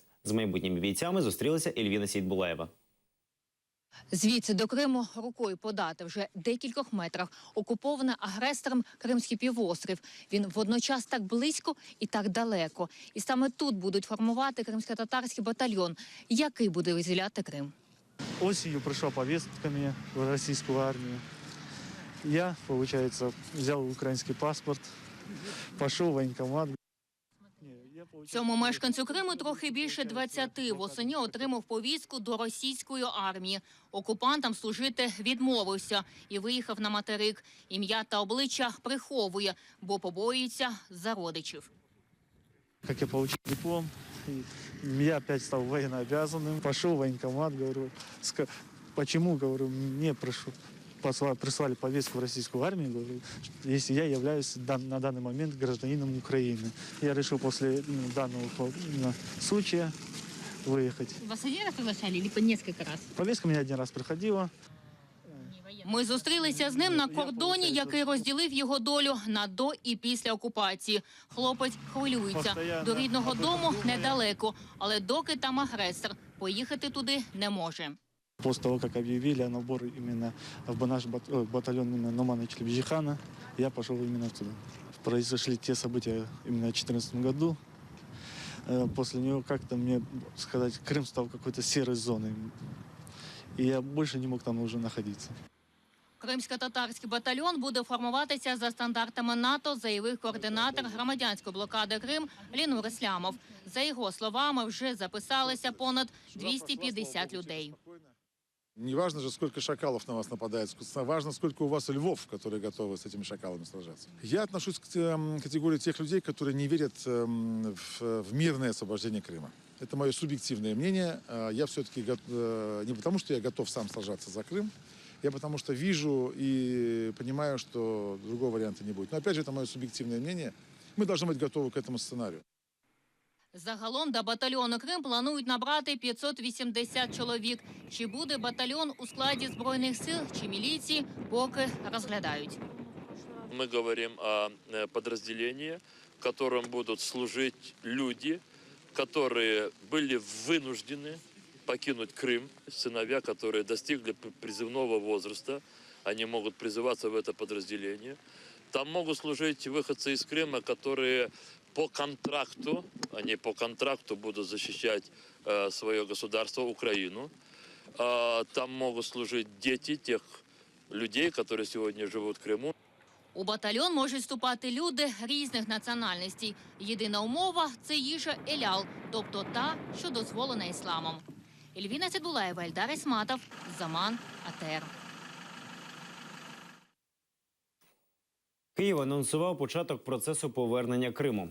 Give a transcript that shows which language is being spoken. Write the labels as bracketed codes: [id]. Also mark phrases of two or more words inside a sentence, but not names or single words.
[uk] З майбутніми бійцями зустрілася Ельвіна Сейдбулаєва. Звідси до Криму рукою подати вже декількох метрах. Окупований агресором Кримський півострів. Він водночас так близько і так далеко. І саме тут будуть формувати кримсько-татарський батальйон, який буде визволяти Крим. [ru] Осенью пришла повестка мне в российскую армию. Я, получается, взял украинский паспорт, пошел в военкомат. [uk] Цьому мешканцю Криму трохи більше 20. Восені отримав повістку до російської армії. Окупантам служити відмовився і виїхав на материк. Ім'я та обличчя приховує, бо побоюється за родичів. [ru] Как я получил диплом, я опять стал военнообязанным. Пошел в военкомат, говорю, почему, говорю, мне прислали повестку в российскую армию, говорю, если я являюсь на данный момент гражданином Украины. Я решил после данного случая выехать. Вас один раз приглашали или по несколько раз? Повестка мне один раз приходила. [uk] Ми зустрілися з ним на кордоні, який розділив його долю на до і після окупації. Хлопець хвилюється. До рідного дому недалеко, але доки там агресор, поїхати туди не може. [ru] После того, как объявили о наборе именно в наш батальон именно Номана Челебиджихана, я пошел именно туда. Произошли те события именно в 2014 году. После него как-то, мне сказать, Крым стал какой-то серой зоной. И я больше не мог там уже находиться. [uk] Кримсько-татарський батальйон буде формуватися за стандартами НАТО, заявив координатор громадянської блокади Крим Лінур Іслямов. За його словами, вже записалися понад 250 людей. [ru] Не важно же, сколько шакалов на вас нападает, важно, сколько у вас львов, которые готовы с этими шакалами сражаться. Я отношусь к категории тех людей, которые не верят в мирное освобождение Крыма. Это мое субъективное мнение. Я все-таки не потому, что я готов сам сражаться за Крым, Я потому что вижу и понимаю, что другого варианта не будет. Но опять же, это мое субъективное мнение. Мы должны быть готовы к этому сценарию. [uk] Загалом до батальйону Крим планують набрати 580 чоловік. Чи буде батальйон у складі Збройних сил чи міліції, поки розглядають. [ru] Мы говорим о подразделении, в котором будут служить люди, которые были вынуждены покинуть Крым, сыновья, которые достигли призывного возраста, они могут призываться в это подразделение. Там могут служить выходцы из Крыма, которые по контракту, они по контракту будут защищать свое государство, Украину. Там могут служить дети тех людей, которые сегодня живут в Крыму. [uk] У батальйон можуть вступати люди різних національностей. Єдина умова – це їжа елял, тобто та, що дозволена ісламом. Ельвіна Цидулаєва, Ельдар Ісматов, Заман, АТР. Київ анонсував початок процесу повернення Криму.